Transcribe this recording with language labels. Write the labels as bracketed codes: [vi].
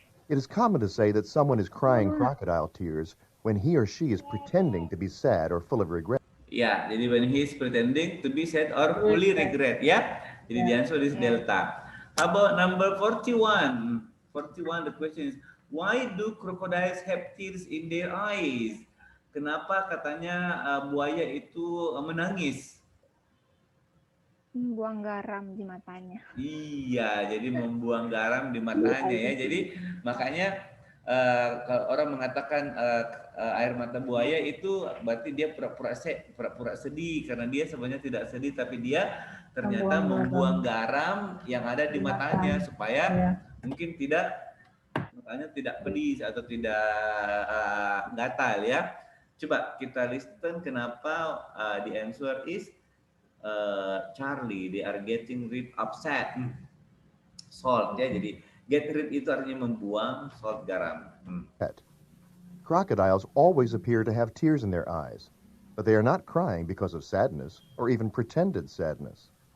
[en] It is common to say that someone is crying crocodile tears when he or she is pretending to be sad or full of regret. Ya, jadi when he is pretending to be sad or fully regret, ya. Jadi the answer is delta. How about number 41? 41, the question is, why do crocodiles have tears in their eyes? [id] Kenapa katanya buaya itu menangis? Membuang garam di matanya. Iya, jadi membuang garam di matanya ya. Jadi makanya kalau orang mengatakan air mata buaya itu berarti dia pura-pura sedih karena dia sebenarnya tidak sedih tapi dia ternyata membuang garam yang ada di matanya supaya mungkin matanya tidak pedih atau tidak gatal ya. Coba kita [en] listen [id] kenapa [en] the answer is Charlie, they are getting rid of salt ya. [id] Jadi get rid itu artinya membuang, salt garam. [en] Crocodiles always appear to have tears in their eyes, but they are not crying because of sadness or even pretended sadness.